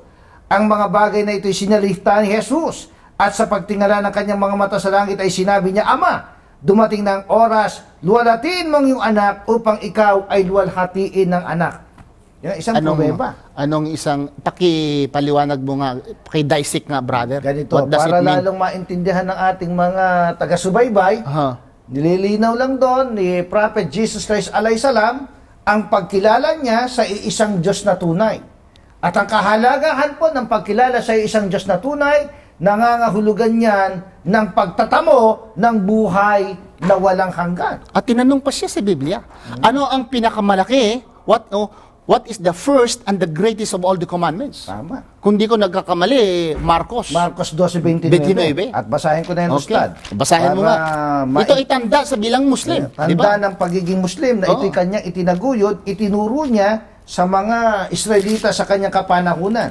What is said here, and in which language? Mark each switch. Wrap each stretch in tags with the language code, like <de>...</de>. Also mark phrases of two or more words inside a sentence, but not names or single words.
<tl>Ang mga bagay na ito'y sinalita ni Jesus at sa pagtingala ng kanyang mga mata sa langit ay sinabi niya, Ama, dumating na ang oras, luwalhatiin mong iyong anak upang ikaw ay luwalhatiin ng anak. Yan, isang pruweba. Anong isang, pakipaliwanag mo nga, pakidissect nga, brother. Ganito,</tl> <en>What does</en> <tl>para</tl> <en>it mean?</en> <tl>lalong maintindihan ng ating mga taga-subaybay, nililinaw lang doon ni Prophet Jesus Christ</tl> <ar>عليه السلام</ar> <tl>ang pagkilala niya sa iisang Diyos na tunay. At ang kahalagahan po ng pagkilala sa iisang Diyos na tunay, nangangahulugan niyan ng pagtatamo ng buhay na walang hanggan. At tinanong pa siya sa Biblia, ano ang pinakamalaki?</tl> <en>What is the first and the greatest of all the commandments?</en> <tl>Tama. Kung di ko nagkakamali, Marcos 12:29. At basahin ko na yung Ustad. Basahin mo nga. Ito ay tanda sa bilang Muslim. Tanda diba? ng pagiging Muslim na ito'y kanyang itinaguyod, itinuro niya sa mga Israelita sa kanyang kapanahunan.</tl>